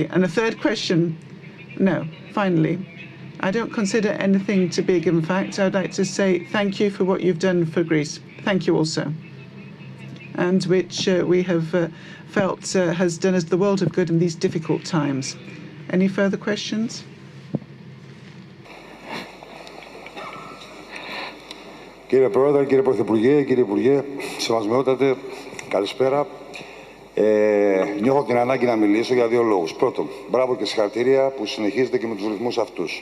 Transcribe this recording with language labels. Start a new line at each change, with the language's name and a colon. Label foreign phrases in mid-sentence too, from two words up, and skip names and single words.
English: And a third question, no, finally. I don't consider anything to be a given fact. I'd like to say thank you for what you've done for Greece. Thank you also. And which we have felt has done us the world of good in these difficult times. Any further questions?
Greek: Κύριε Πρόεδρε, κύριε Πρωθυπουργέ, κύριε Υπουργέ, σεβασμιότατε, καλησπέρα. Νιώθω την ανάγκη να μιλήσω για δύο λόγους. Πρώτον, μπράβο και συγχαρητήρια που συνεχίζετε και με τους ρυθμούς αυτούς.